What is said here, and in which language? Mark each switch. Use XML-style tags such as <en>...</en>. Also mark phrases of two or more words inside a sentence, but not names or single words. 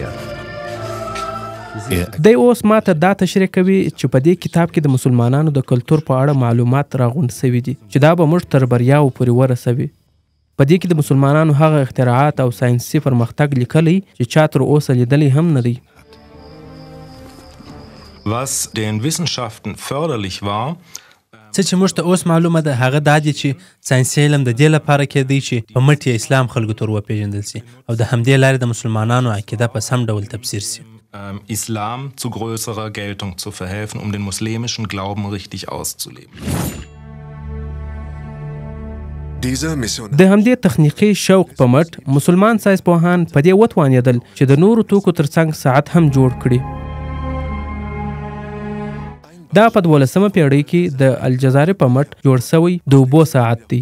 <ps>دی اوس ما ته دا تشریح کوي چې په دې کتاب کې د مسلمانانو د کلتور په اړه معلومات راغونډ سوي دي چې دا به موږ تر بریاو پورې ورسوي. په دې کې د مسلمانانو هغه اختراعات او ساینسي پرمختګ لیکلی چې چا تر اوسه لیدلی هم نه دی.</ps> <de>Was den Wissenschaften förderlich war,</de> <ps>څه چې موږ ته اوس معلومه ده هغه دا دی چې ساینسي علم د دې لپاره کېدی چې په مټ یې اسلام خلکو ته وپېژندل سي او د همدې لارې د مسلمانانو عقیده په سم ډول تفسیر سي.</ps> <de>Islam zu größerer Geltung zu verhelfen, um den muslimischen Glauben richtig auszuleben.</de> <ps>د همدې تخنیکي شوق په مټ مسلمان ساینسپوهان په دې وتوانېدل چې د نورو توکو ترڅنګ ساعت هم جوړ کړي. دا په 12مه پیړۍ کې د الجزایري په مټ جوړ سوی د اوبو ساعت دی.</ps>